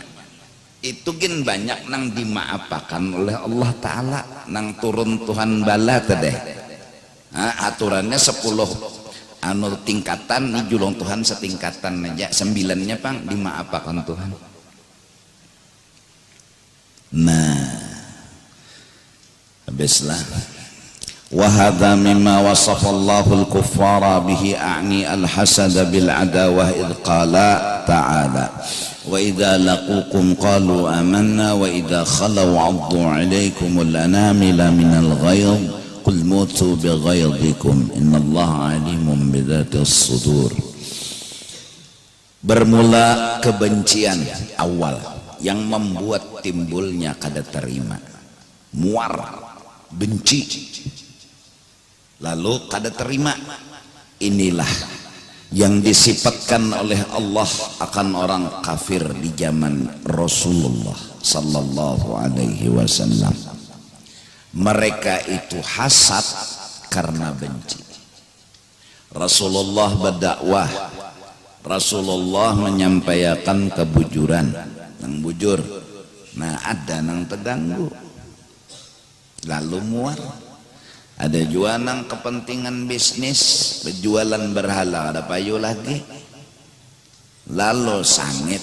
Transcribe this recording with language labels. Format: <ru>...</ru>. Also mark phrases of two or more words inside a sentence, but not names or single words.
<bjn>Itu gin banyak nang dimaapakan oleh</bjn> <ar>الله تعالى</ar> <bjn>nang turun Tuhan bala tadeh. Aturannya 10 tingkatan, ini julung Tuhan setingkatan aja, 9-nya pang dimaapakan Tuhan. Nah, habislah.</bjn> <ar>وهذا مما وصف الله الكفار به أعني الحسد بالعداوة إذ قال تعالى وإذا لقوكم قالوا آمنا وإذا خلوا عضوا عليكم الأنامل من الغيظ قل موتوا بغيظكم إن الله عليم بذات الصدور.</ar> <bjn>Bermula kebencian awal yang membuat timbulnya kada terima, muar, benci, lalu kada terima. Inilah yang disifatkan oleh Allah akan orang kafir di zaman Rasulullah</bjn> <ar>صلى الله عليه وسلم.</ar> <bjn>Mereka itu hasad karena benci. Rasulullah berdakwah, Rasulullah menyampaikan kebujuran, nang bujur. Nah, ada nang terganggu, lalu muar. Ada juga nang kepentingan bisnis, berjualan berhala, ada payu lagi, lalu sangit.</bjn>